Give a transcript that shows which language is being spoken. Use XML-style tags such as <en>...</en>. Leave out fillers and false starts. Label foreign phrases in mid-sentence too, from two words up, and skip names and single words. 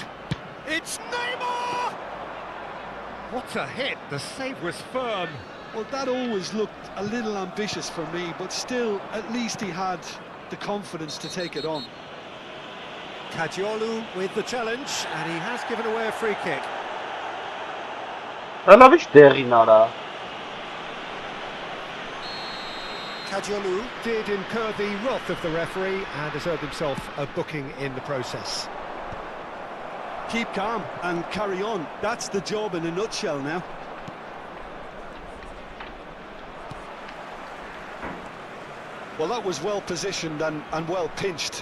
<en>It's Neymar! What a hit, the save was firm. Well, that always looked a little ambitious for me, but still, at least he had the confidence to take it on. Kadiolu with the challenge, and he has given away a free kick.</en> <hy>Լավիչ դեղին արա։</hy> <en>Kadiolu did incur the wrath of the referee and has earned himself a booking in the process. Keep calm and carry on. That's the job in a nutshell now. Well, that was well positioned and well pinched.</en>